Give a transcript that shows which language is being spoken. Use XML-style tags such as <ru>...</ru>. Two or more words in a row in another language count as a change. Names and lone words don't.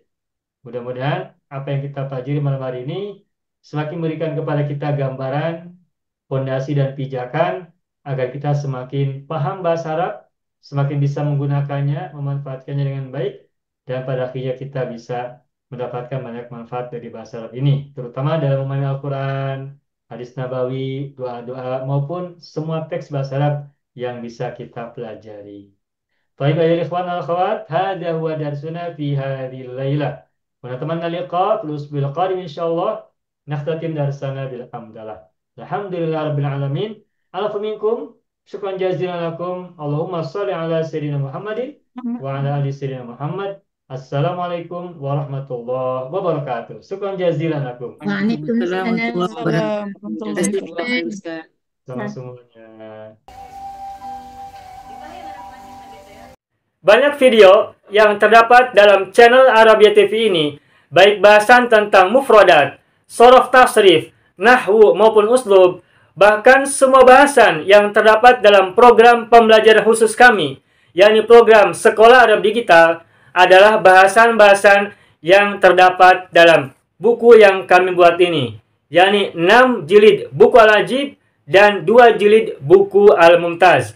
<id>Mudah-mudahan apa yang kita pelajari malam hari ini semakin memberikan kepada kita gambaran, fondasi dan pijakan agar kita semakin paham bahasa Arab, semakin bisa menggunakannya, memanfaatkannya dengan baik, dan pada akhirnya kita bisa mendapatkan banyak manfaat dari bahasa Arab ini, terutama dalam memahami Al-Quran, hadis Nabawi, doa-doa, maupun semua teks bahasa Arab yang bisa kita pelajari.</id> <ar>Baik, أيها الإخوان والأخوات, هذا هو درسنا في هذه الليلة. ونتمنى لقاء في الأسبوع القادم إن شاء الله. نختتم درسنا بالحمدلة. الحمد لله رب العالمين. العفو منكم شكرا جزيلا لكم. اللهم صل على سيدنا محمد وعلى آل سيدنا محمد. السلام عليكم ورحمة الله وبركاته. شكرا جزيلا لكم. وعليكم السلام. ورحمة الله</ar> <id>Sama semuanya. Banyak video yang terdapat dalam channel Arabia TV ini, baik bahasan tentang mufradat, shorof tasrif, nahwu maupun uslub, bahkan semua bahasan yang terdapat dalam program pembelajaran khusus kami, yakni program Sekolah Arab Digital, adalah bahasan-bahasan yang terdapat dalam buku yang kami buat ini, yakni 6 jilid buku Al-Ajib dan 2 jilid buku Al-Mumtaz.</id>